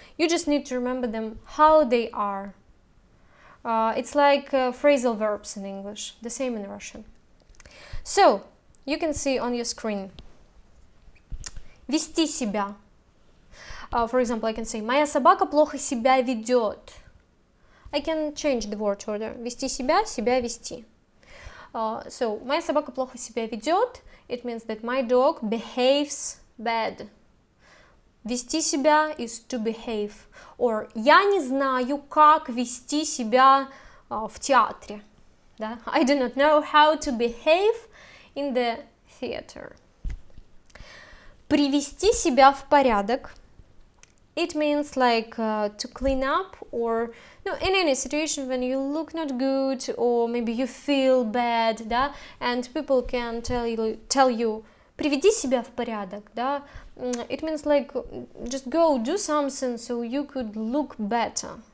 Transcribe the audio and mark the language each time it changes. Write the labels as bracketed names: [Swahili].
[English] You just need to remember them how they are. It's like phrasal verbs in English, the same in Russian. So, you can see on your screen. Вести себя. For example, I can say, [Russian] моя собака плохо себя ведет. [English] I can change the word order. [Russian] Вести себя, себя вести. So, моя собака плохо себя ведет. [English] It means that my dog behaves bad. Вести себя is to behave. Or [Russian] я не знаю, как вести себя в театре. Да? [English] I do not know how to behave in the theater. [Russian] Привести себя в порядок. [English] It means like to clean up, or in any situation when you look not good or maybe you feel bad, да, and people can tell you [Russian] приведи себя в порядок, [English] да. It means like just go do something so you could look better.